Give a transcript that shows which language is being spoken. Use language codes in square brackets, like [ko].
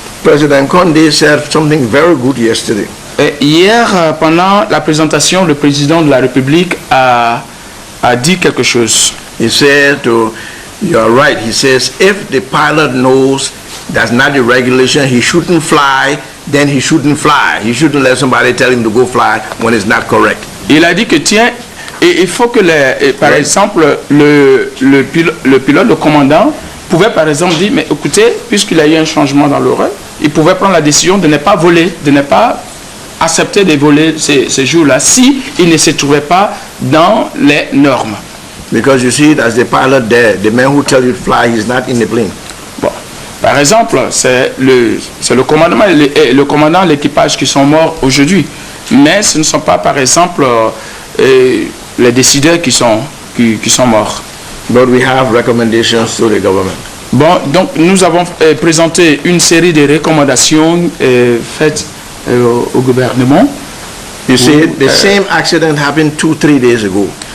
[en] President Condé said something very good yesterday. [fr] Hier, pendant la présentation, le président de la République a dit quelque chose. [en] He said, you're right, he says, if the pilot knows that's not the regulation, he shouldn't fly, then he shouldn't fly. He shouldn't let somebody tell him to go fly when it's not correct. [fr] Il a dit que tiens, et il faut que, par exemple, le pilote, le commandant, pouvait par exemple dire, mais écoutez, puisqu'il y a eu un changement dans l'horaire, il pouvait prendre la décision de ne pas voler, de ne pas accepter de voler ces jours-là, si il ne se trouvait pas dans les normes. [en] Because you see, as the pilot there, the man who tells you to fly, he's not in the plane. [fr] Bon. Par exemple, c'est le commandant et l'équipage qui sont morts aujourd'hui, mais ce ne sont pas, par exemple, les décideurs qui sont morts. [en] But we have recommendations to the government. [fr] Bon, donc nous avons présenté une série de recommandations faites au gouvernement. [en] You see, the same accident happened 2-3 days ago.